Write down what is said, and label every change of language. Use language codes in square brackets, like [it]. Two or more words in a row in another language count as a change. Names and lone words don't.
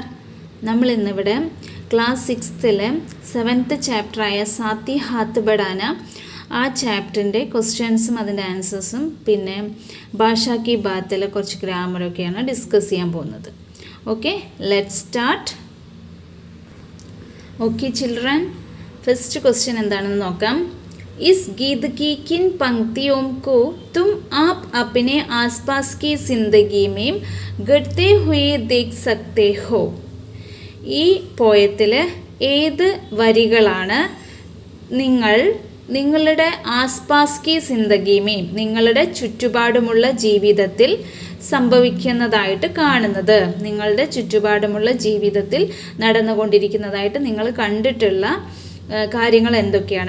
[ml] നമ്മൾ ഇന്നിവിടെ ക്ലാസ് 6ലെ 7th ചാപ്റ്ററായ സാത്തി ഹാത്ത് ബഡാന ആ ചാപ്റ്ററിൻ്റെ ക്വസ്റ്റ്യൻസും അതിൻ്റെ ആൻസേഴ്സും പിന്നെ ഭാഷാ കി ബാത്തിലെ കുറച്ച് ഗ്രാമറൊക്കെയാണ് ഡിസ്കസ് ചെയ്യാൻ പോകുന്നത്. [en] Okay, let's start. Okay children, first question [ml] എന്താണെന്ന് നോക്കാം. [hi] इस गीत की किन पंक्तियों को तुम आप अपने आसपास की ज़िंदगी में घटते हुए देख सकते हो? [ml] ഈ പോയത്തിൽ ഏത് വരികളാണ് നിങ്ങളുടെ [hi] आसपास की ज़िंदगी में [ml] നിങ്ങളുടെ ചുറ്റുപാടുമുള്ള ജീവിതത്തിൽ സംഭവിക്കുന്നതായിട്ട് കാണുന്നത്, നിങ്ങളുടെ ചുറ്റുപാടുമുള്ള ജീവിതത്തിൽ നടന്നുകൊണ്ടിരിക്കുന്നതായിട്ട് നിങ്ങൾ കണ്ടിട്ടുള്ള കാര്യങ്ങൾ എന്തൊക്കെയാണ്?